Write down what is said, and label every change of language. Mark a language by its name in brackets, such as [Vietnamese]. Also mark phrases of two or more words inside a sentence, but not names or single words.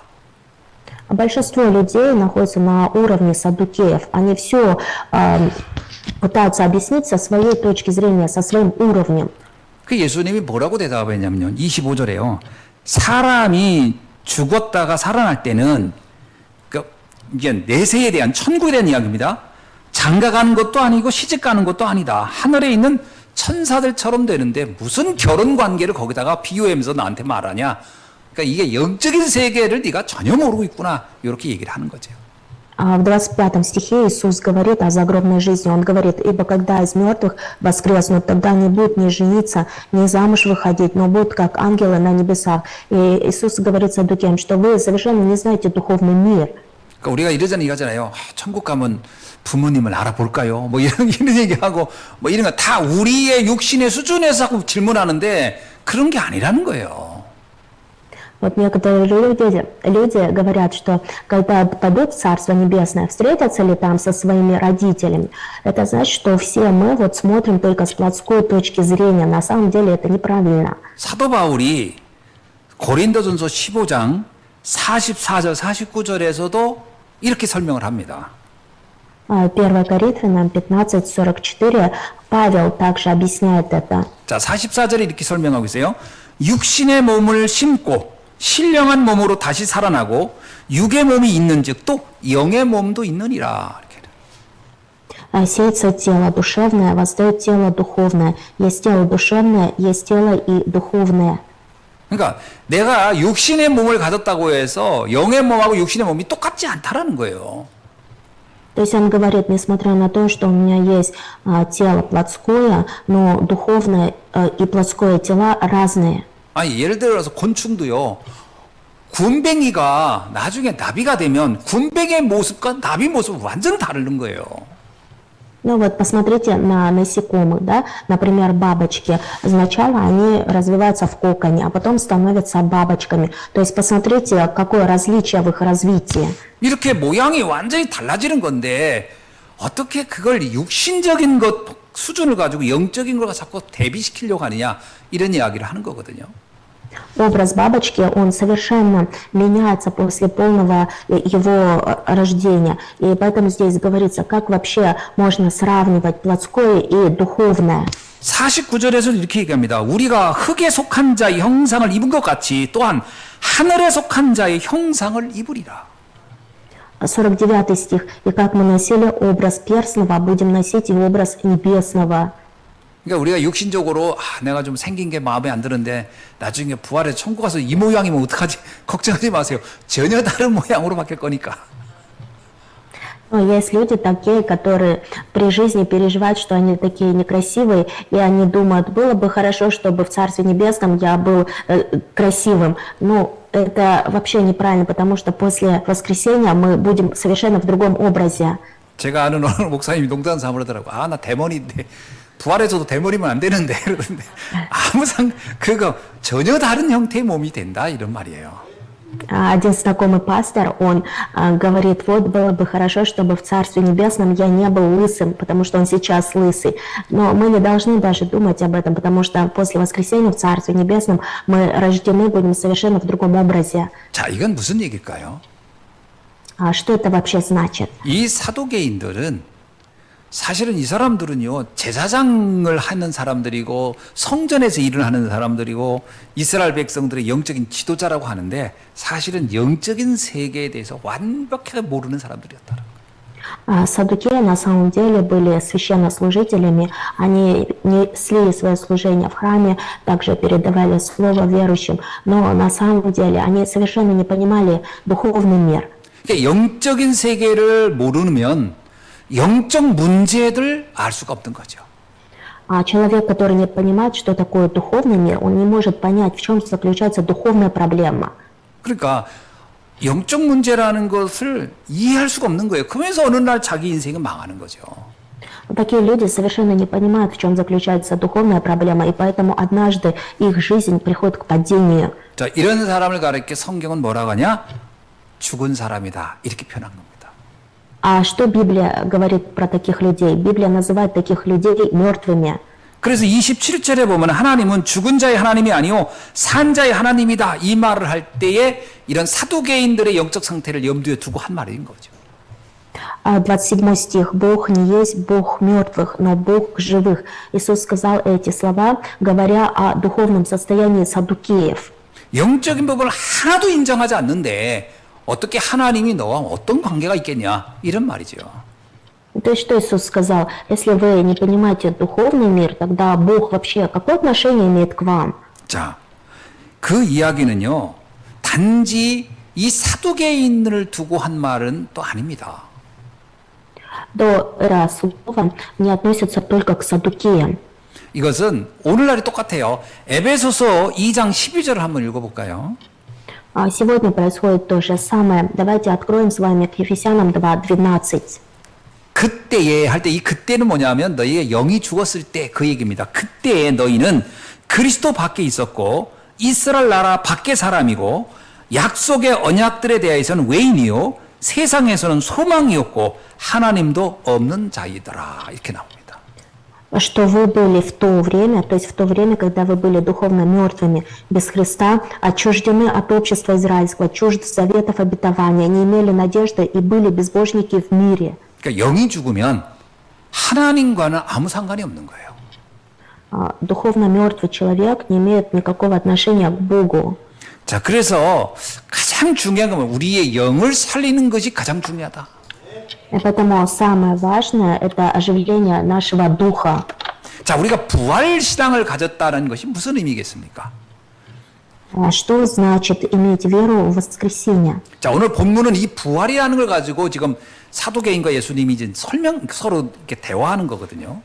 [Russian] Большинство людей находятся на уровне саддукеев. Они все пытаются объяснить со своей точки зрения, со своим уровнем. [Korean] 그 예수님이 뭐라고 대답했냐면요. 25절에요. 사람이 죽었다가 살아날 때는 이게 내세에 대한 천국에 대한 이야기입니다. 장가 가는 것도 아니고 시집 가는 것도 아니다. 하늘에 있는 천사들처럼 되는데 무슨 결혼 관계를 거기다가 비유하면서 나한테 말하냐. 그러니까 이게 영적인 세계를 네가 전혀 모르고 있구나. 이렇게 얘기를 하는 거죠. [Russian] В 25 стихе Иисус говорит о загробной жизни. Он говорит: «Ибо когда из мертвых воскреснут, тогда не будут ни жениться, ни замуж выходить, но будут как ангелы на небесах». И Иисус говорит саддукеям, что вы совершенно не знаете духовный мир. [Korean] 그러니까 우리가 이러잖아요, 얘기하잖아요. 천국 가면 부모님을 알아볼까요? 뭐 이런 얘기하고 뭐 이런 거 다 우리의 육신의 수준에서 자꾸 질문하는데 그런 게 아니라는 거예요. [Russian] Вот некоторые люди говорят, что когда попадут в Царство Небесное, встретятся ли там со своими родителями, это значит, что все мы вот смотрим только с плотской точки зрения. На самом деле это неправильно. [Korean] 사도 바울이 고린도전서 15장 44절 49절에서도 이렇게 설명을 합니다. [Russian] 1 Коринфянам 15:44 Павел также объясняет это. [Korean] 자, 44절에 이렇게 설명하고 있어요. 육신의 몸을 심고 신령한 몸으로 다시 살아나고 육의 몸이 있는즉 또 영의 몸도 있느니라. 이렇게. [Russian] Сеется тело душевное, воздает тело духовное. Есть тело душевное, есть тело и духовное. [Korean] 그러니까 내가 육신의 몸을 가졌다고 해서 영의 몸하고 육신의 몸이 똑같지 않다라는 거예요. [Russian] То есть он говорит, несмотря на то, что у меня есть тело плотское, но духовное и плотское тела разные. [Korean] 아니, 예를 들어서 곤충도요. 군뱅이가 나중에 나비가 되면 군뱅이의 모습과 나비 모습은 완전 다른 거예요. [Russian] Ну вот посмотрите на насекомых, да, например, бабочки. Сначала они развиваются в коконе, а потом становятся бабочками. То есть посмотрите, какое различие в их развитии. [Korean] 이렇게 모양이 완전히 달라지는 건데 어떻게 그걸 육신적인 것 수준을 가지고 영적인 걸 자꾸 대비시키려고 하느냐 이런 이야기를 하는 거거든요. [Russian] Образ бабочки, он совершенно меняется после полного его рождения. И поэтому здесь говорится, как вообще можно сравнивать плотское и духовное. [Korean] 49절에서 이렇게 얘기합니다. 우리가 흙에 속한 자의 형상을 입은 것 같이 또한 하늘에 속한 자의 형상을 입으리라. [Russian] 49 стих. «И как мы носили образ перстного, будем носить и образ небесного». [Korean] 그러니까 우리가 육신적으로 내가 좀 생긴 게 마음에 안 드는데 나중에 부활해서 천국 가서 이 모양이면 어떡하지? 걱정하지 마세요. 전혀 다른 모양으로 바뀔 거니까. [Russian] Но есть люди такие, которые при жизни переживают, что они такие некрасивые, и они думают, было бы хорошо, чтобы в Царстве Небесном я был красивым. Ну, это вообще неправильно, потому что после воскресения мы будем совершенно в другом образе. [Korean] 제가 아는 어느 목사님이 농담 삼으더라고. 아, 나 대머리인데 부활해서도 대머리면 안 되는데 그러던데 그거 전혀 다른 형태의 몸이 된다 이런 말이에요. [Russian] Один знакомый пастор, он говорит, вот было бы хорошо, чтобы в Царстве Небесном я не был лысым, потому что он сейчас лысый. Но мы не должны даже думать об этом, потому что после воскресения в Царстве Небесном мы рождены будем совершенно в другом образе. [Korean] 자, 이건 무슨 얘기일까요? [Russian] Что это вообще значит? [Korean] 이 사도계인들은 사실은 이 사람들은요, 제사장을 하는 사람들이고 성전에서 일을 하는 사람들이고 이스라엘 백성들의 영적인 지도자라고 하는데 사실은 영적인 세계에 대해서 완벽하게 모르는 사람들이었다는 거예요. [Russian] Саддукеи на самом деле были священнослужителями, они несли свое служение в храме, также передавали слово верующим, но на самом деле они совершенно не понимали духовный мир. [Korean] 그러니까 영적인 세계를 모르면 영적 문제들 알 수가 없는 거죠. [Russian] А человек, который не понимает, что такое духовный мир, он не может понять, в чем заключается духовная проблема. [Korean] 그러니까 영적 문제라는 것을 이해할 수가 없는 거예요. 그러면서 어느 날 자기 인생은 망하는 거죠. [Russian] Такие люди совершенно не понимают, в чем заключается духовная проблема, и поэтому однажды их жизнь приходит к падению. [Korean] 자, 이런 사람을 가리켜 성경은 뭐라고 하냐? 죽은 사람이다. 이렇게 표현한 겁니다. [Russian] А что Библия говорит про таких людей? Библия называет таких людей мертвыми. [Korean] 그래서 27절에 보면 하나님은 죽은 자의 하나님이 아니요 산 자의 하나님이다. 이 말을 할 때에 이런 사두개인들의 영적 상태를 염두에 두고 한 말인 거죠. [Russian] 27 стих. «Бог не есть Бог мертвых, но Бог живых». Иисус сказал эти слова, говоря о духовном состоянии саддукеев. [Korean] 영적인 법을 하나도 인정하지 않는데 어떻게 하나님이 너와 어떤 관계가 있겠냐 이런 말이죠. [Russian] То есть что Иисус сказал? Если вы не понимаете духовный мир, тогда Бог вообще какое отношение имеет к вам? [Korean] 자, 그 이야기는요 단지 이 사두개인을 두고 한 말은 또 아닙니다. [Russian] то эра слова не относится только к саддукеям. [Korean] 이것은 오늘날이 똑같아요. 에베소서 2장 12절을 한번 읽어볼까요? [Russian] Сегодня происходит то же самое. Давайте откроем с вами к Ефесянам 2:12. [Korean] 그때에 할 때 이 그때는 뭐냐면 너희의 영이 죽었을 때 그 얘기입니다. 그때에 너희는 그리스도 밖에 있었고 이스라엘 나라 밖의 사람이고 약속의 언약들에 대해서는 외인이요 세상에서는 소망이었고 하나님도 없는 자이더라. 이렇게 나옵니다. [Russian] Что вы были в то время, то есть в то время, когда вы были духовно мертвыми, без Христа, отчуждены от общества израильского, чужды заветов обетования, не имели надежды и были безбожники в мире. [Korean] 그러니까 영이 죽으면 하나님과는 아무 상관이 없는 거예요. [Russian] Духовно мертвый человек не имеет никакого отношения к Богу. [Korean] 자, 그래서 가장 중요한 건 우리의 영을 살리는 것이 가장 중요하다. [Russian] И поэтому самое важное – это оживление нашего духа. [Korean] 자, 우리가 부활 신앙을 가졌다는 것이 무슨 의미겠습니까? [Russian] Что значит иметь веру в воскресенье? [Korean] 자, 오늘 본문은 이 부활이라는 걸 가지고 지금 사도계인과 예수님이 이제 서로 이렇게 대화하는 거거든요.